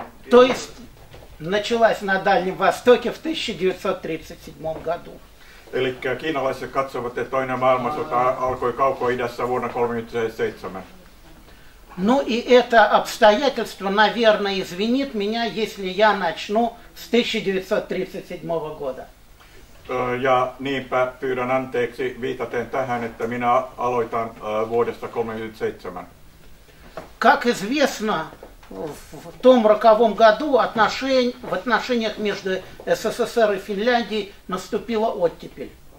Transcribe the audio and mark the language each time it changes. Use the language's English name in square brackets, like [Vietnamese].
[Russian] То есть началась на Дальнем Востоке в 1937 году. [Finnish] Eli kiinalaiset katsovat, että toinen maailmansota alkoi Kauko-idässä vuonna 1937. [Russian] Ну и это обстоятельство, наверное, извинит меня, если я начну с 1937 года. [Finnish] Ja niinpä pyydän anteeksi viitaten tähän, että minä aloitan vuodesta 1937. [Russian] Как известно, в том роковом году в отношениях между СССР и Финляндией наступила оттепель.